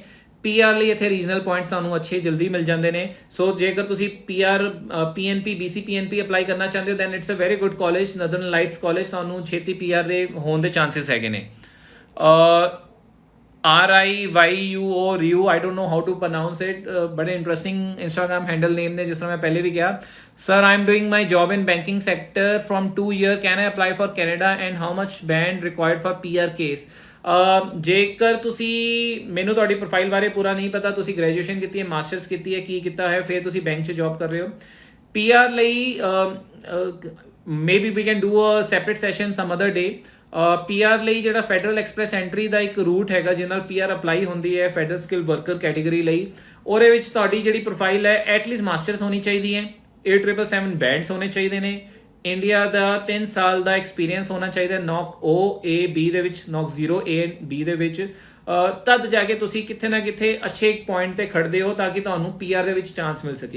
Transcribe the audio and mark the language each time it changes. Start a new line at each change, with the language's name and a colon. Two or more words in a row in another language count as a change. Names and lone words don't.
Punjabi: PR ਲਈ ਇੱਥੇ
English: regional points
Punjabi: ਤੁਹਾਨੂੰ ਅੱਛੇ ਜਲਦੀ ਮਿਲ ਜਾਂਦੇ ਨੇ। ਸੋ ਜੇਕਰ ਤੁਸੀਂ PR PNP BC PNP ਅਪਲਾਈ ਕਰਨਾ ਚਾਹੁੰਦੇ ਹੋ
English: then it's a very good college.
Punjabi: ਨਦਰਨ ਲਾਈਟਸ ਕਾਲਜ ਤੁਹਾਨੂੰ ਛੇਤੀ PR ਦੇ ਹੋਣ ਦੇ ਚਾਂਸਸ ਹੈਗੇ ਨੇ।
English: RIYUO Ryu, I don't know how to pronounce it, but an interesting Instagram handle name
Punjabi: ਨੇ, ਜਿਸ ਤਰ੍ਹਾਂ ਮੈਂ ਪਹਿਲੇ ਵੀ ਕਿਹਾ।
English: Sir, I'm doing my job in banking sector from 2 years. Can I apply for Canada and how much band required for PR case?
Punjabi: ਜੇਕਰ ਤੁਸੀਂ, ਮੈਨੂੰ ਤੁਹਾਡੀ ਪ੍ਰੋਫਾਈਲ ਬਾਰੇ ਪੂਰਾ ਨਹੀਂ ਪਤਾ, ਤੁਸੀਂ ਗ੍ਰੈਜੂਏਸ਼ਨ ਕੀਤੀ ਹੈ, ਮਾਸਟਰਸ ਕੀਤੀ ਹੈ, ਕੀ ਕੀਤਾ ਹੈ, ਫਿਰ ਤੁਸੀਂ ਬੈਂਕ 'ਚ ਜੌਬ ਕਰ ਰਹੇ ਹੋ।
English: PR ਲਈ maybe we can do a separate session some other day.
Punjabi: ਪੀਆਰ ਲਈ ਜਿਹੜਾ
English: federal express entry
Punjabi: ਦਾ ਇੱਕ ਰੂਟ ਹੈਗਾ ਜਿਹਦੇ ਨਾਲ ਪੀਆਰ ਅਪਲਾਈ ਹੁੰਦੀ ਹੈ
English: federal skill worker category
Punjabi: ਲਈ, ਉਹਦੇ ਵਿੱਚ ਤੁਹਾਡੀ ਜਿਹੜੀ ਪ੍ਰੋਫਾਈਲ ਹੈ
English: atleast masters
Punjabi: ਹੋਣੀ ਚਾਹੀਦੀ ਹੈ, 8777 ਬੈਂਡਸ ਹੋਣੇ ਚਾਹੀਦੇ ਨੇ, ਇੰਡੀਆ ਦਾ 3 ਸਾਲ ਦਾ ਐਕਸਪੀਰੀਅੰਸ ਹੋਣਾ ਚਾਹੀਦਾ ਨੌਕ O A B ਦੇ ਵਿੱਚ, ਨੌਕ 0 A B ਦੇ ਵਿੱਚ, ਤਦ ਜਾ ਕੇ ਤੁਸੀਂ ਕਿੱਥੇ ਨਾ ਕਿੱਥੇ ਅੱਛੇ ਇੱਕ ਪੁਆਇੰਟ ਤੇ ਖੜਦੇ ਹੋ ਤਾਂ ਕਿ ਤੁਹਾਨੂੰ ਪੀਆਰ ਦੇ ਵਿੱਚ ਚਾਂਸ ਮਿਲ ਸਕੇ।